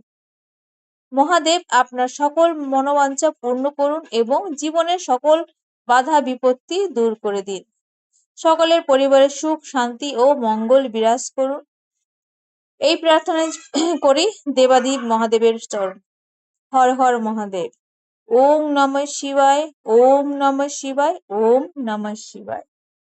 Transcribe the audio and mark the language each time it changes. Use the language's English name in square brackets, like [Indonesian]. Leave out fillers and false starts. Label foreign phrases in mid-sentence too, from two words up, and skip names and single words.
[Bangla] মহাদেব আপনার সকল মনোবাঞ্ছা পূর্ণ করুন এবং জীবনের সকল বাধা বিপত্তি দূর করে দিন। সকলের পরিবারের সুখ, শান্তি ও মঙ্গল বিরাজ করুন। এই প্রার্থনা করি দেবাদিদেব মহাদেবের চরণ। হর হর মহাদেব। [Sanskrit] ওম নমঃ শিবায়, ওম নমঃ শিবায়, ওম নমঃ শিবায়।